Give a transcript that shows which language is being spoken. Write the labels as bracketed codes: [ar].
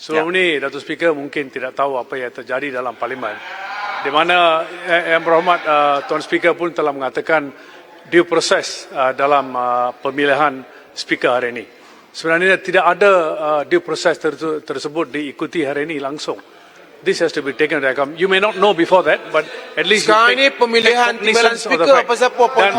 [ms] Sebelum ini, Dato' Speaker mungkin tidak tahu apa yang terjadi dalam Parlimen. Di mana Yang Berhormat Tuan Speaker pun telah mengatakan [en] due process [ms] dalam pemilihan Speaker hari ini. Sebenarnya tidak ada [en] due process [ms] tersebut diikuti hari ini langsung. [en] This has to be taken into account. You may not know before that, but at least [ms] Sekarang ini pemilihan timbalan Speaker, pasal apa?